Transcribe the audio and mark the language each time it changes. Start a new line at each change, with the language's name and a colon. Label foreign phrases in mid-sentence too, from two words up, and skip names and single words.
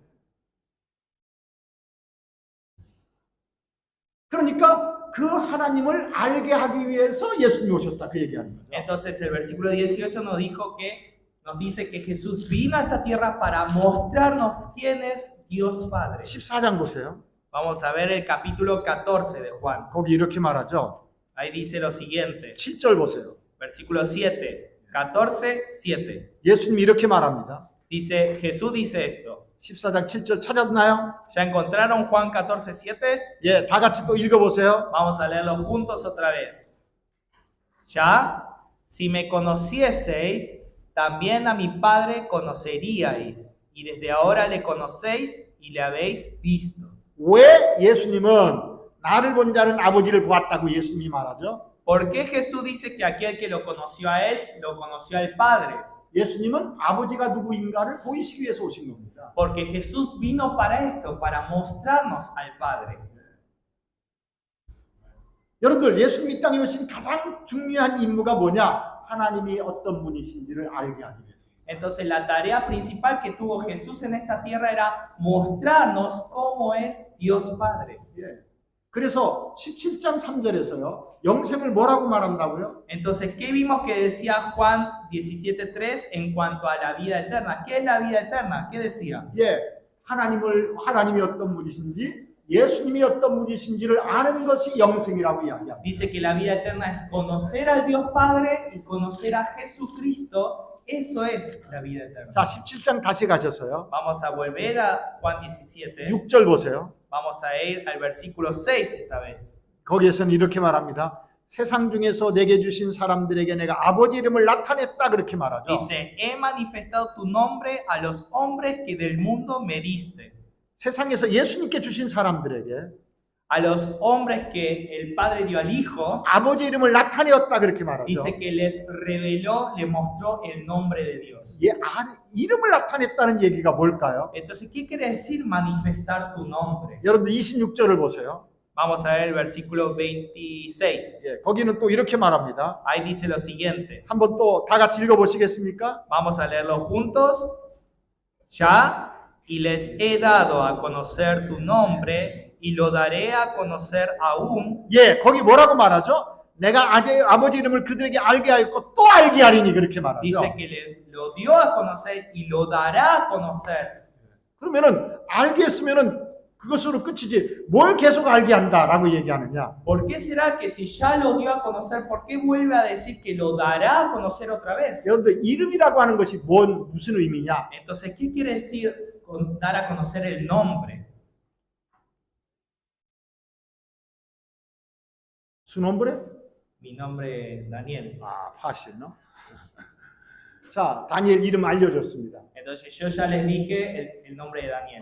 Korean: 그러니까 그 하나님을 알게 하기 위해서 예수님이 오셨다 그 얘기하는 거죠.
Spanish: Entonces el versículo 18 nos dice que Jesús vino a esta tierra para mostrarnos quién es Dios Padre.
Korean: 14장 보세요.
Spanish: Vamos a ver el capítulo 14 de Juan.
Korean: 거기 이렇게 말하죠.
Spanish: Ahí dice lo siguiente,
Korean: 7절 보세요.
Spanish: versículo 7, 14, 7.
Korean: 예수님이 이렇게 말합니다.
Spanish: Dice, Jesús dice esto.
Korean: 14장 7절 찾았나요?
Spanish: ¿Ya encontraron Juan 14, 7?
Korean: 예, 다 같이 또 읽어보세요.
Spanish: Vamos a leerlo juntos otra vez. Ya, si me conocieseis, también a mi Padre conoceríais, y desde ahora le conocéis y le habéis visto.
Korean: 왜 예수님은 나를 본 자는 아버지를 보았다고 예수님이 말하죠?
Spanish: ¿Por qué Jesús dice que aquel que lo conoció a él, lo conoció al Padre?
Korean: 예수님은 아버지가 누구인가를 보이시기 위해서 오신 겁니다.
Spanish: Porque Jesús vino para esto, para mostrarnos al Padre.
Korean: 여러분들 예수님 이 땅에 오신 가장 중요한 임무가 뭐냐? 하나님이 어떤 분이신지를 알게 하기 위해서.
Spanish: Entonces la tarea principal que tuvo Jesús en esta tierra era mostrarnos cómo es Dios Padre.
Korean: 예. 그래서 17장 3절에서요. 영생을 뭐라고 말한다고요?
Spanish: Entonces, ¿qué vimos que decía Juan 17:3 en cuanto a la vida eterna? ¿Qué es la vida eterna? ¿Qué decía?
Korean: 예. 하나님이 어떤 분이신지, 예수님이 어떤 분이신지를 아는 것이 영생이라고 이야기합니다.
Spanish: Dice que la vida eterna es conocer al Dios Padre y conocer a Jesucristo. Eso es la vida eterna.
Korean: 자, 17장 다시 가셔서요.
Spanish: Vamos a volver a Juan 17.
Korean: 6절 보세요.
Spanish: Vamos a ir al versículo 6 esta vez.
Korean: 거기에서는 이렇게 말합니다. 세상 중에서 내게 주신 사람들에게 내가 아버지 이름을 나타냈다 그렇게 말하죠.
Spanish: Dice, he manifestado tu nombre a los hombres que del mundo me diste.
Korean: 세상에서 예수님께 주신 사람들에게
Spanish: A los hombres que el Padre dio al Hijo,
Korean: 아버지 이름을 나타내었다 그렇게 말하죠.
Spanish: dice que les reveló, le mostró el nombre de Dios.
Korean: 예, 이름을 나타냈다는 얘기가 뭘까요?
Spanish: Entonces, ¿qué quiere decir manifestar tu nombre?
Korean: 여러분들 26절을 보세요.
Spanish: Vamos a ver el versículo 26.
Korean: 예, 거기는 또 이렇게 말합니다.
Spanish: Ahí dice lo siguiente.
Korean: 한번 또 다 같이 읽어보시겠습니까?
Spanish: Vamos a leerlo juntos. Ya, y les he dado a conocer tu nombre, y lo daré a conocer aún.
Korean: 예, 거기 뭐라고 말하죠? 내가 아버지 이름을 그들에게 알게 하였고 또 알게 하리니 그렇게 말하죠.
Spanish: Dice que lo dio a conocer y lo dará a conocer.
Korean: 그러면은 알게 했으면은 그것으로 끝이지 뭘 계속 알게 한다라고 얘기하느냐?
Spanish: ¿Por qué será que si ya lo dio a conocer, por qué vuelve a decir que lo dará a conocer otra vez?
Korean: 여러분들 이름이라고 하는 것이 무슨 의미냐?
Spanish: Entonces, ¿qué quiere decir dar a conocer el nombre? Su nombre? Mi nombre es Daniel. 아, fácil, ¿no?
Korean: 자, 다니엘 이름 알려줬습니다.
Spanish: Entonces yo ya les dije el nombre de Daniel.